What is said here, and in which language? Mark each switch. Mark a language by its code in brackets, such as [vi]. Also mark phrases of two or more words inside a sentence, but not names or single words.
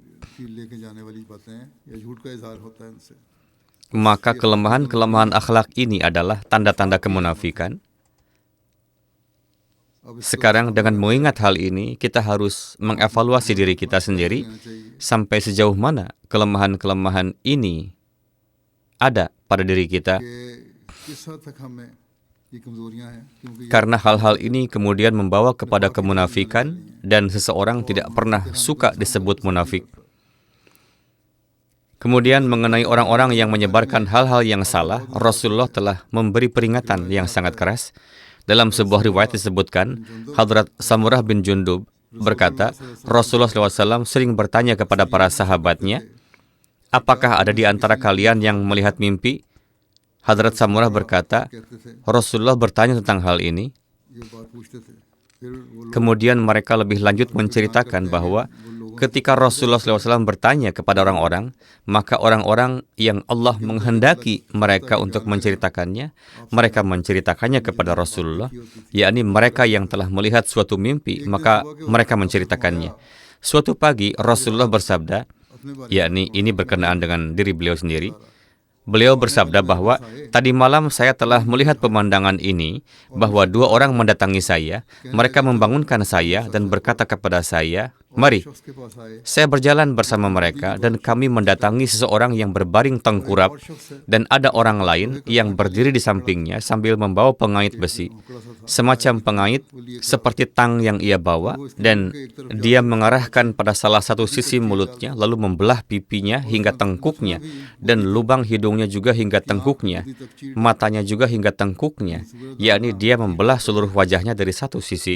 [id] Maka kelemahan-kelemahan akhlak ini adalah tanda-tanda kemunafikan. Sekarang dengan mengingat hal ini, kita harus mengevaluasi diri kita sendiri sampai sejauh mana kelemahan-kelemahan ini ada pada diri kita, [ur] کہ کس حد تک ہمیں یہ کمزوریاں ہیں، کیونکہ [id] karena hal-hal ini kemudian membawa kepada kemunafikan dan seseorang tidak pernah suka disebut munafik. Kemudian mengenai orang-orang yang menyebarkan hal-hal yang salah, Rasulullah telah memberi peringatan yang sangat keras. Dalam sebuah riwayat disebutkan, Hadrat Samurah bin Jundub berkata, Rasulullah SAW sering bertanya kepada para sahabatnya, apakah ada di antara kalian yang melihat mimpi? Hadrat Samurah berkata, Rasulullah bertanya tentang hal ini. [ur] یہ بات پوچھتے تھے۔ پھر وہ لوگ [id] Kemudian mereka lebih lanjut menceritakan bahwa ketika Rasulullah SAW bertanya kepada orang-orang, maka orang-orang yang Allah menghendaki mereka untuk menceritakannya, mereka menceritakannya kepada Rasulullah, yakni mereka yang telah melihat suatu mimpi, maka mereka menceritakannya. Suatu pagi Rasulullah bersabda, yakni ini berkenaan dengan diri beliau sendiri, beliau bersabda bahwa tadi malam saya telah melihat pemandangan ini, bahwa dua orang mendatangi saya, mereka membangunkan saya dan berkata kepada saya, mari, [ur] شخص کے پاس آئے [id] saya berjalan bersama mereka dan kami mendatangi seseorang yang berbaring tengkurap dan ada orang lain yang berdiri di sampingnya sambil membawa pengait besi, semacam pengait seperti tang yang ia bawa, dan dia mengarahkan pada salah satu sisi mulutnya lalu membelah pipinya hingga tengkuknya dan lubang hidungnya juga hingga tengkuknya, matanya juga hingga tengkuknya, yakni dia membelah seluruh wajahnya dari satu sisi.